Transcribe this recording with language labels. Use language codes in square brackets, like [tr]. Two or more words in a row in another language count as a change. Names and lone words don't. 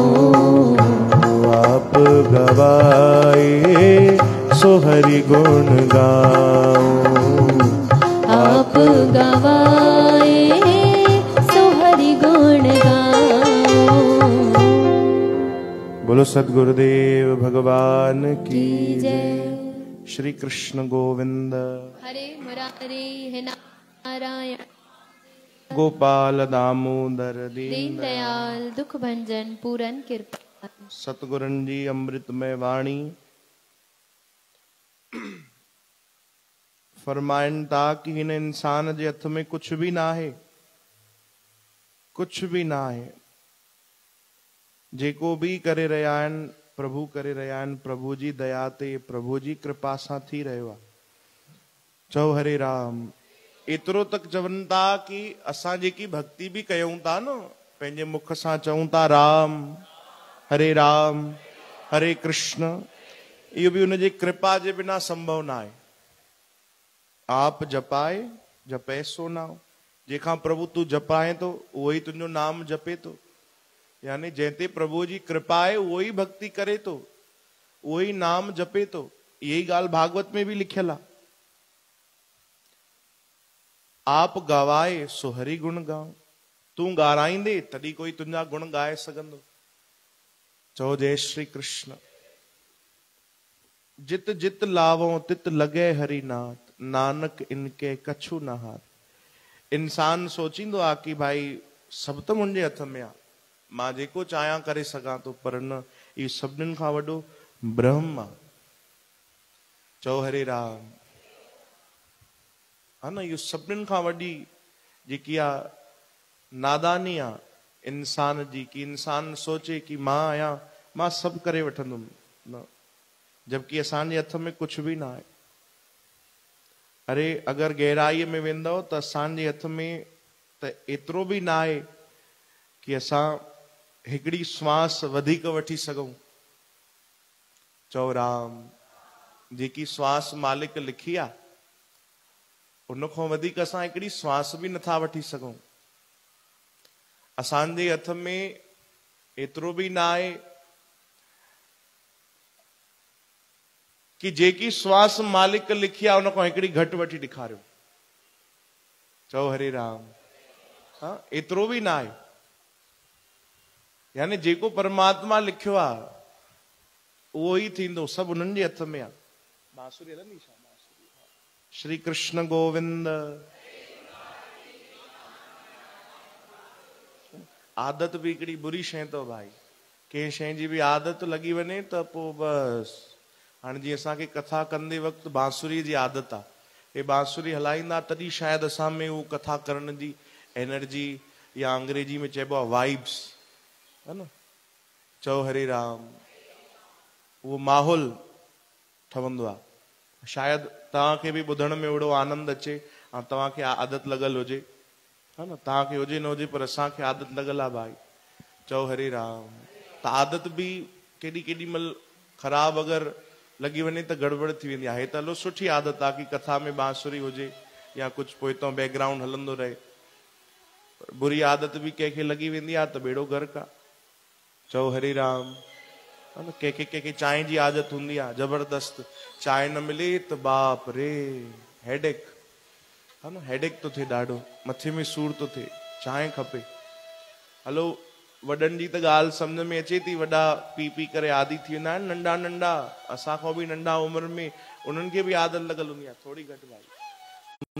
[pa] आप गवाए सो हरि गुण गाओ। आप गवाए सो हरि गुण गाओ। [hi] बोलो सद्गुरुदेव भगवान की जय। जय। श्री कृष्ण गोविंद हरे मुरारे हे नारायण, गोपाल दामोदर दीन दीन दयाल दुख भंजन पूरन कृपा। [sd] सतगुरन जी अमृतमय वाणी फरमाइन था कि हिन इंसान जे हथ में कुछ भी ना है, कुछ भी ना है। जेको भी करे रहिया आहिनि प्रभु करे रहिया आहिनि, प्रभु जी दया ते प्रभु जी कृपा सां थी रहियो आहे। चओ हरे राम। एतिरो तक चवनि था कि असां जेकी भक्ति बि कयूं था न, पंहिंजे मुख सां चऊं था राम हरे कृष्ण, इहो बि उनजी कृपा जे बिना संभव न आहे। [pa] आप जपाए जपे सो नाओ, [sd] जंहिंखां प्रभु तूं जपाए थो उहो ई तुंहिंजो नाम जपे थो। यानी जंहिं ते प्रभु जी कृपा आहे उहो ई भक्ति करे थो, उहो ई नाम जपे थो। यही ॻाल्हि भागवत में भी लिखियल आहे। [pa] आप गवाए सो हरि गुण गाओ, [sd] तूं ॻाराईंदे तॾहिं कोई तुंहिंजा गुण ॻाए सघंदो। चओ जय श्री कृष्ण। [pa] जित जित लावो तित लगे हरि नाथ, नानक इनके कछु न हार। [sd] इंसान सोचींदो आहे कि भाई सभु त मुंहिंजे हथ में आहे, मां जेको चाहियां करे सघां थो, पर न, इहो सभिनीनि खां वॾो ब्रह्म आहे। चओ हरे राम। हा न, इहो सभिनीनि खां वॾी जेकी आहे नादानी आहे इंसान जी, कि इंसान सोचे कि मां आहियां, मां सभु करे वठंदुमि न, जबकि असांजे हथ में कुछ भी ना आहे। अरे अगर गहराईअ में वेंदव त असांजे हथ में त एतिरो बि न आहे कि असां हिकिड़ी श्वास वधीक वठी सघूं। चओ राम। जेकी श्वास मालिक लिखी आहे उन खां वधीक असां हिकिड़ी श्वास बि नथा वठी सघूं। असांजे हथ में एतिरो बि न आहे कि जेकी श्वास मालिक लिखी आहे उन खां हिकिड़ी घटि वठी ॾेखारियो। चओ हरे राम। हाँ, एतिरो बि न आहे। यानी जेको परमात्मा लिखियो आहे उहो ई थींदो, सभु उन्हनि जे हथ में आहे। बांसुरी हलंदी छा? श्री कृष्ण गोविंद। आदत भी हिकिड़ी बुरी शइ अथव भाई। कंहिं शइ जी बि आदत लॻी वञे त पोइ बसि। हाणे जीअं असांखे कथा कंदे वक़्तु बांसुरी जी आदत आहे, हे बांसुरी हलाईंदा तॾहिं शायदि असां में उहो कथा करण जी एनर्जी, या अंग्रेजी में चइबो आहे वाइब्स, है न। चओ हरे राम। उहो माहौल ठहंदो आहे। शायदि तव्हांखे बि ॿुधण में ओड़ो आनंद अचे ऐं तव्हांखे आदत लॻल हुजे, है न। तव्हांखे हुजे न हुजे पर असांखे आदत लॻल आहे भाई। चओ हरे राम। त आदत बि केॾी केॾी महिल ख़राब अगरि लॻी वञे त गड़बड़ थी वेंदी आहे। त हलो सुठी आदत आहे कि कथा में बांसुरी हुजे या कुछ पोइतों बैकग्राउंड हलंदो रहे। बुरी आदत भी कंहिंखे लगी वेंदी आहे त बेड़ो गर्क आहे। चओ हरे राम। कंहिंखे चांहि जी आदत हूंदी आहे जबरदस्त, चांहि न मिले त बाप रे हेडेक, है न। हेडेक तो थिए ॾाढो, मथे में सूर तो थिए, चांहि खपे। हलो वॾनि जी त ॻाल्हि सम्झ में अचे थी, वॾा पी पी करे आदी थी वेंदा आहिनि, नंढा नंढा असां खां बि नंढा उमिरि में उन्हनि खे बि आदत लॻल हूंदी आहे थोड़ी घटि भाई।